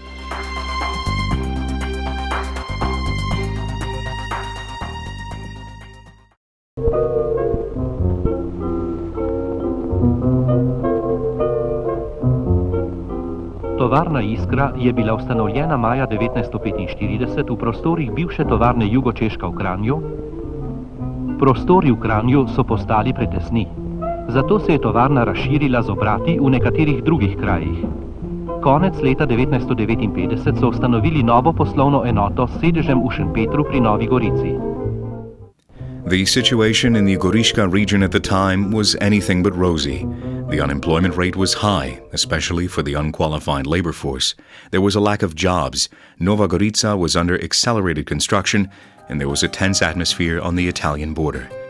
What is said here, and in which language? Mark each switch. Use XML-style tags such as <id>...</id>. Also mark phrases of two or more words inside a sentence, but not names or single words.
<sl>Tovarna Iskra je bila ustanovljena maja 1945 v prostorih bivše tovarne Jugočeška v Kranju. Prostori v Kranju so postali pretesni, zato se je tovarna razširila z obrati v nekaterih drugih krajih. Konec leta 1959 so ustanovili novo poslovno enoto s sedežem v Šempetru pri Novi Gorici.</sl> <en>The situation in the Goriška region at the time was anything but rosy. The unemployment rate was high, especially for the unqualified labor force. There was a lack of jobs. Nova Gorica was under accelerated construction, and there was a tense atmosphere on the Italian border.</en>